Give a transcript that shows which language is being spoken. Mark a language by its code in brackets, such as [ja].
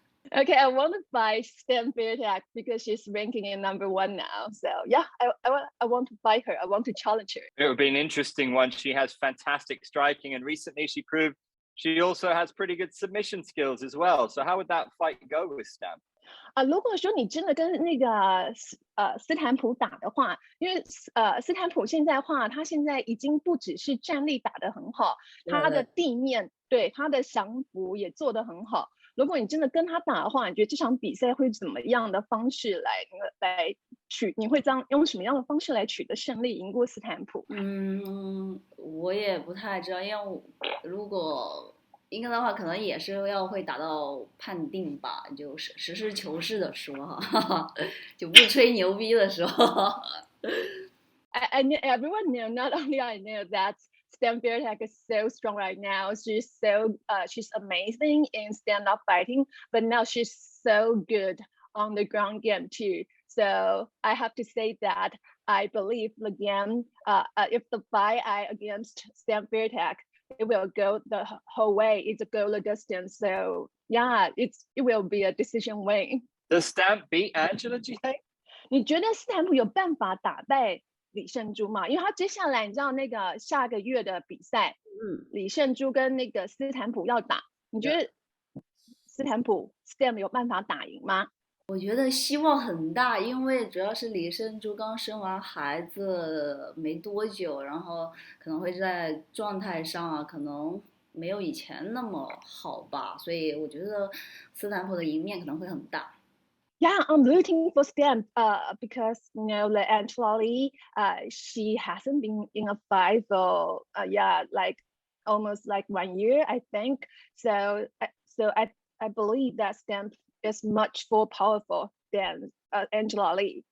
[en] ？Okay, I want to fight Stan Fairtech because she's ranking in #1 now. So yeah, I want to fight her. I want to challenge her. It would be an interesting one. She has fantastic striking, and recently she proved she also has pretty good submission skills as well. So how would that fight go with Stan? [zh] 如果说你真的跟那个斯坦普打的话，因为斯坦普现在的话，他现在已经不只是站立打得很好，他的地面对他的降服也做得很好。如果你真的跟他打的话，你觉得这场比赛会怎么样的方式来你会用什么样的方式来取得胜利，赢过斯坦普？我也不太知道，因为如果应该的话，可能也是会打到判定吧，就实事求是的说哈，就不吹牛逼的说。 [en] I everyone know, not only I know that Stan Fairtech is so strong right now. She's amazing in stand-up fighting, but now she's so good on the ground game too. So I have to say that I believe the game. If the fight against Stan Fairtech, it will go the whole way. It's a go the distance. So yeah, it will be a decision win. Does Stan beat Angela, do you think? [zh] 你觉得斯坦普有办法打败李胜珠吗？因为他接下来你知道那个下个月的比赛，李胜珠跟那个斯坦普要打，你觉得斯坦普 Stan 有办法打赢吗？我觉得希望很大，因为主要是李胜珠刚生完孩子没多久，然后可能会在状态上啊，可能没有以前那么好吧，所以我觉得斯坦普的赢面可能会很大。 [en] Yeah, I'm rooting for Stan because the Angela Lee, she hasn't been in a fight for almost like 1 year, I think. So I believe that Stan is much more powerful than Angela Lee.